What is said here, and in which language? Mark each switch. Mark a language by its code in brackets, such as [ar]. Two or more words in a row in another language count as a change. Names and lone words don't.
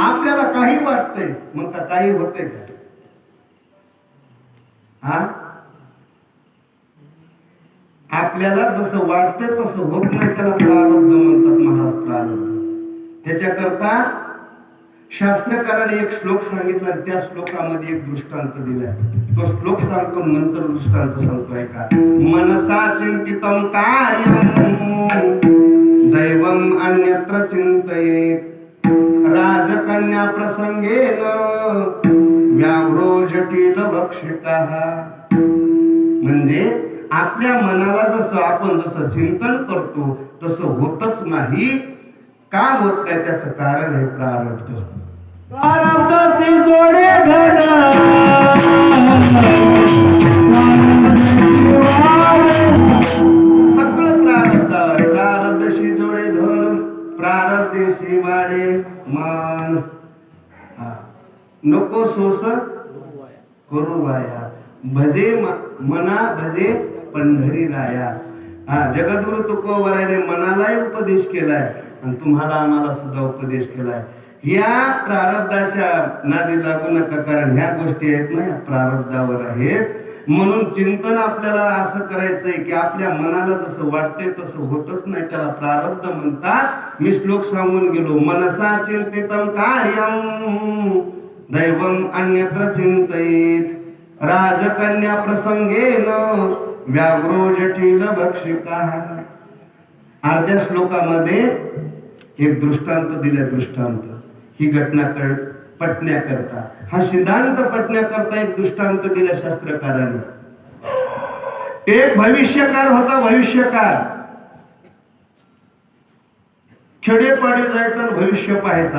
[mr] आपल्याला काही वाटतंय मग का काही होतंय का? हा, आपल्याला जसं वाटतंय तसं होत नाही, त्याला प्रारब्ध म्हणतात महाराज. प्रारब्ध. त्याच्याकरता शास्त्रकाराने एक श्लोक सांगितला, त्या श्लोकामध्ये एक दृष्टांत दिलाय. तो श्लोक सांगतो, नंतर दृष्टांत सांगतोय का? [sa] मनसा चिंतितं कार्यं दैवं अन्यत्र चिंतयेत् राजकन्या प्रसंगेन व्याघ्रो जटिल भक्षितः. [mr] म्हणजे आपल्या मनाला जसं आपण जसं चिंतन करतो तसं होतच नाही. का होत नाही? त्याचं कारण आहे प्रारब्ध. प्रारब्धाचे जोडे धन सगळं प्रारब्धावर. प्रारब्धशी जोडे धन, प्रारब्धेशी वाडे मान. नको सोस करू वाया, भजे मना भजे पंढरी राया. जगद्गुरु तुकोबराने मनालाही उपदेश केलाय आणि तुम्हाला आम्हाला सुद्धा उपदेश केलाय. या प्रारब्धाच्या नादी लागू नका, कारण ह्या गोष्टी आहेत ना, प्रारब्धावर आहेत. म्हणून चिंतन आपल्याला असं करायचंय की आपल्या मनाला जसं वाटतंय तसं होतच नाही, त्याला प्रारब्ध म्हणतात. मी श्लोक सांगून गेलो. [sa] मनसा चिंतितं कार्यं दैवं अन्यत्र चिंतयेत् राजकन्या प्रसंगेन व्याघ्रो जटिल भक्षितः. [mr] अर्ध्या श्लोकामध्ये एक दृष्टांत दिले. दृष्टांत ही घटना पटण्याकरता, हा सिद्धांत पटण्याकरता एक दृष्टांत दिला शास्त्रकाराने. एक भविष्यकार होता. भविष्यकार खेडेपाडी जायचा आणि भविष्य पाहायचा.